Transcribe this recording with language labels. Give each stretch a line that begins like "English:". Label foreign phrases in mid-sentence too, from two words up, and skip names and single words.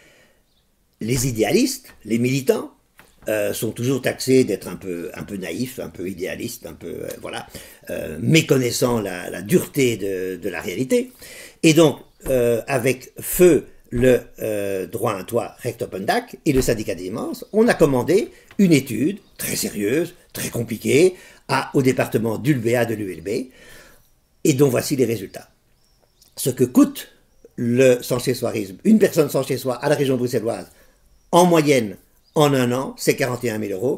French: Les idéalistes, les militants, sont toujours taxés d'être un peu naïfs, un peu idéalistes, un peu méconnaissant la dureté de la réalité. Et donc, avec feu le droit à un toit
Dutch: Recht op een dak
French: et le syndicat des immenses, on a commandé une étude très sérieuse, très compliquée, au département d'ULBA de l'ULB, et dont voici les résultats. Ce que coûte le sans-chez-soirisme, une personne sans chez soi à la région bruxelloise, en moyenne, en un an, c'est 41 000 €.